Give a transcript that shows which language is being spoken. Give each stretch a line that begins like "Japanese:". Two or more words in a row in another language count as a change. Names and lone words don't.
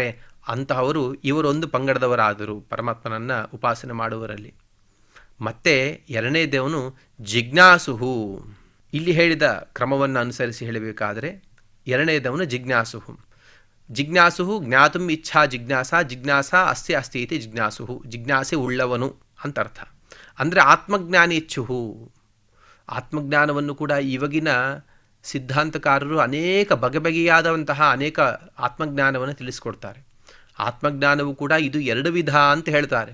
Kannada: ಅಂತಹವರು ಇವರೊಂದು ಪಂಗಡದವರಾದರು ಪರಮಾತ್ಮನನ್ನು ಉಪಾಸನೆ ಮಾಡುವವರಲ್ಲಿ. ಮತ್ತೆ ಎರಡನೇದೇವನು ಜಿಜ್ಞಾಸುಹು. ಇಲ್ಲಿ ಹೇಳಿದ ಕ್ರಮವನ್ನು ಅನುಸರಿಸಿ ಹೇಳಬೇಕಾದರೆ ಎರಡನೇದವನು ಜಿಜ್ಞಾಸುಹು.
Sanskrit: ಜಿಜ್ಞಾಸುಹು ಜ್ಞಾತುಂ ಇಚ್ಛಾ ಜಿಜ್ಞಾಸ, ಜಿಜ್ಞಾಸ ಅಸ್ತಿ ಅಸ್ತಿ ಇತಿ ಜಿಜ್ಞಾಸುಹು.
Kannada: ಜಿಜ್ಞಾಸೆ ಉಳ್ಳವನು ಅಂತ ಅರ್ಥ. ಅಂದರೆ ಆತ್ಮಜ್ಞಾನೇಚ್ಛುಹು. ಆತ್ಮಜ್ಞಾನವನ್ನು ಕೂಡ ಇವಾಗಿನ ಸಿದ್ಧಾಂತಕಾರರು ಅನೇಕ ಬಗೆಬಗೆಯಾದಂತಹ ಅನೇಕ ಆತ್ಮಜ್ಞಾನವನ್ನು ತಿಳಿಸ್ಕೊಡ್ತಾರೆ. ಆತ್ಮಜ್ಞಾನವು ಕೂಡ ಇದು 2 ವಿಧ ಅಂತ ಹೇಳ್ತಾರೆ.